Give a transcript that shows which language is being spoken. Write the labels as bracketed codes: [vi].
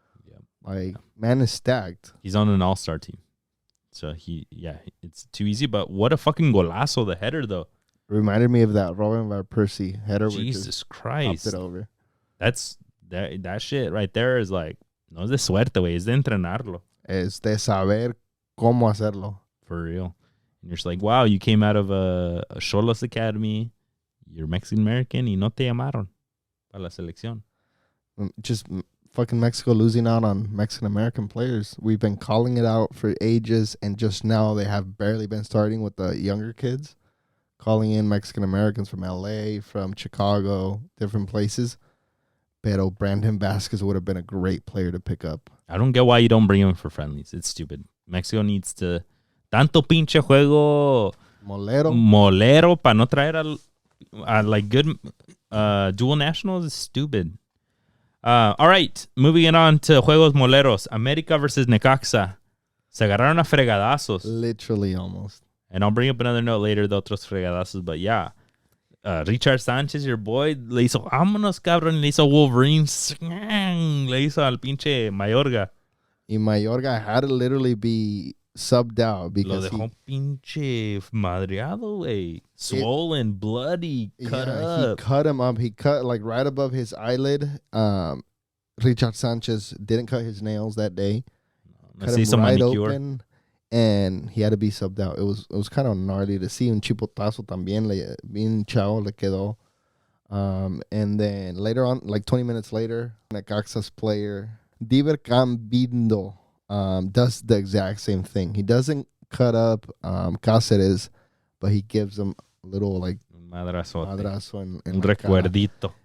[en] Yeah. Like, man is stacked. He's on an all-star team. So it's too easy. But what a fucking golazo, the header though. Reminded me of that Robin Van Persie header. Jesus Christ. Popped it over. That's that shit right there is like, [es] no es de suerte, güey. Es de entrenarlo. Es de saber cómo hacerlo. [en] For real. And you're just like, wow, you came out of a Xolos Academy. You're Mexican-American [es] y no te llamaron para la selección. [en] Just fucking Mexico losing out on Mexican-American players. We've been calling it out for ages, and just now they have barely been starting with the younger kids. Calling in Mexican-Americans from LA, from Chicago, different places. Pero Brandon Vasquez would have been a great player to pick up. I don't get why you don't bring him for friendlies. It's stupid. Mexico needs to... [es] Tanto pinche juego... Molero para no traer a [en] like good dual nationals is stupid. All right. Moving it on to Juegos Moleros. [es] América versus Necaxa. Se agarraron a fregadazos. [en] Literally almost. And I'll bring up another note later [es] de otros fregadazos, [en] but yeah. [es] Richard Sánchez, [en] your boy, [es] le hizo, vámonos, cabrón, le hizo Wolverine, le hizo al pinche Mayorga. [en] Y Mayorga had to literally be subbed out because [es] lo dejó pinche madreado, güey. [en] Swollen, bloody, cut up. He cut him up. He cut like right above his eyelid. Richard Sánchez didn't cut his nails that day. Cut him right open. And he had to be subbed out. It was kind of gnarly to see. [es] Un chipotazo también, bien chao le quedó. [en] And then later on, like 20 minutes later, Necaxa's player, Diver Cambindo, does the exact same thing. He doesn't cut up Cáceres, but he gives him a little like madrazo and [es] un recuerdito.